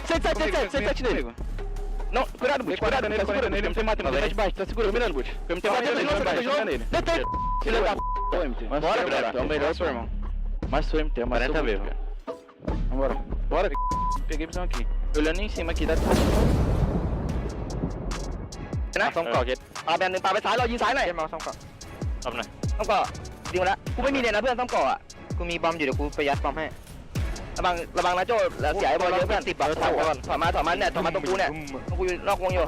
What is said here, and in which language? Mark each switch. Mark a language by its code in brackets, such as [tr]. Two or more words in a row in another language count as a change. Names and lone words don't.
[pt] 7 dele. Não, cuidado, Boot, cuidado nele, segura nele, MT mata, tá de baixo, tá segura, mirando, Boot. MT mata nele, detém, filha da p***, MT. Bora, é o melhor, seu irmão. Mas sou MT, mas 40 mesmo. Vambora. Bora, peguei visão aqui. Olhando em cima aqui, dá [th] ซ่อมเกาะเก็ต ปาแบนหนึ่งปาไปซ้ายเรายิงซ้ายหน่อย มาซ่อมเกาะซ่อมหน่อย ต้องเกาะยิงมาแล้วกูไม่มีเนี่ยนะเพื่อนต้องเกาะอ่ะ กูมีบอมอยู่เดี๋ยวกูไปยัดบอมให้ ระวังนะโจ้เสียไอ้บอลเยอะเพื่อน10 บาทถอยก่อนถอยมาเนี่ยถอยมาตรงกูเนี่ยตรงกูอยู่นอกวงอยู่